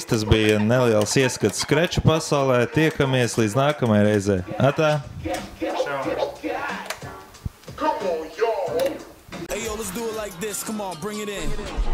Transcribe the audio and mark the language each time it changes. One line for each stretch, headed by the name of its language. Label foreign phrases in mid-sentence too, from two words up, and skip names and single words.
Latvian: Tas bija neliels ieskats skreču pasaulē. Tiekamies līdz nākamajai reizē. Atā!
English: Hey, yo, let's do it like this. Come on, bring it in.